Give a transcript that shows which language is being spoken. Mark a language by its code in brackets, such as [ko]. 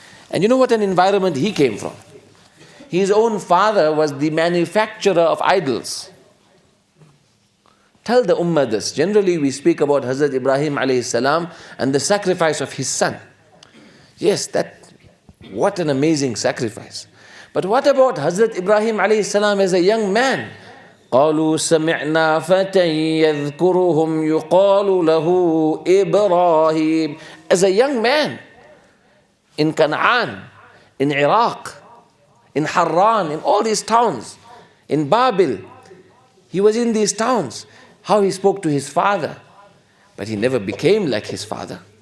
[en] And you know what an environment he came from? His own father was the manufacturer of idols. Tell the ummah this. Generally we speak about Hazrat Ibrahim alayhi salam and the sacrifice of his son. Yes, what an amazing sacrifice. But what about Hazrat Ibrahim alayhi salam as a young man? [ar] قالوا سمعنا فتى يذكرهم يقال له إبراهيم. [en] As a young man in Canaan, in Iraq, in Harran, in all these towns, in Babil, he was in these towns. How he spoke to his father, but he never became like his father.